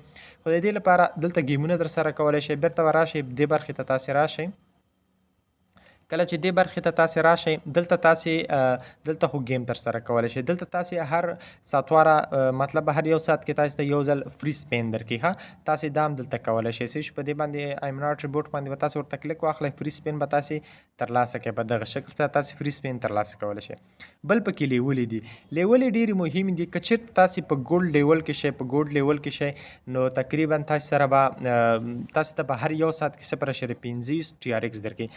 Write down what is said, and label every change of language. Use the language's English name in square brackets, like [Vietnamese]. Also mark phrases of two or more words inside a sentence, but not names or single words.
[Pashto] خو د دې لپاره دلته ګیمونه ترسره کولی شئ. بیرته به راشئ دې برخې ته تاسو راشئ. کله چې دې برخې ته تاسو راشئ دلته خو گیم ترسره کولی شئ. دلته تاسو هر ساتواره مطلب هر یو ساعت کې تاسو ته یو ځل [English] free spin [Pashto] درکړي. ښه تاسو دا هم دلته کولی شئ، صحیح شو. په دې باندې [English] I'm not reboot [Pashto] باندې به تاسو ورته کلیک واخلئ، [English] free spin [Pashto] به تاسو ترلاسه کړئ. په دغه شکل سره تاسو [English] free spin [Pashto] ترلاسه کولی شئ. بل پکې لیولې دي، لیولې ډېرې مهمې دي. که چېرته تاسو په [English] gold level [Pashto] کې شئ، په [English] gold level [Pashto] کې شئ، نو تقریبا تاسو سره به تاسو ته په هر یو ساعت کې 0.15 TRX درکړي.